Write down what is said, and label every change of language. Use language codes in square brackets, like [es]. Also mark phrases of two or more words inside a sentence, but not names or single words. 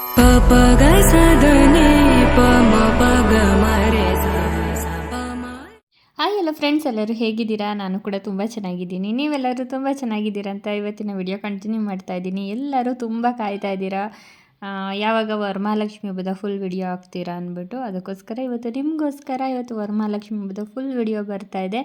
[kn] प ग स ध नि प म प ग म रे ಸ ಸ ಪ ಮ. ಹಾಯ್ ಎಲ್ಲ ಫ್ರೆಂಡ್ಸ್, ಎಲ್ಲರೂ ಹೇಗಿದ್ದೀರಾ? ನಾನು ಕೂಡ ತುಂಬ ಚೆನ್ನಾಗಿದ್ದೀನಿ. ನೀವೆಲ್ಲರೂ ತುಂಬ ಚೆನ್ನಾಗಿದ್ದೀರಾ ಅಂತ ಇವತ್ತಿನ [en] video continue [kn] ಮಾಡ್ತಾ ಇದ್ದೀನಿ. ಎಲ್ಲರೂ ತುಂಬ ಕಾಯ್ತಾ ಇದ್ದೀರಾ ಯಾವಾಗ ವರಮಹಾಲಕ್ಷ್ಮಿ ಹಬ್ಬದ [en] full video [kn] ಹಾಕ್ತೀರಾ ಅಂದ್ಬಿಟ್ಟು. ಅದಕ್ಕೋಸ್ಕರ ಇವತ್ತು ವರಮಹಾಲಕ್ಷ್ಮಿ ಹಬ್ಬದ [en] full video [kn] ಬರ್ತಾ ಇದೆ.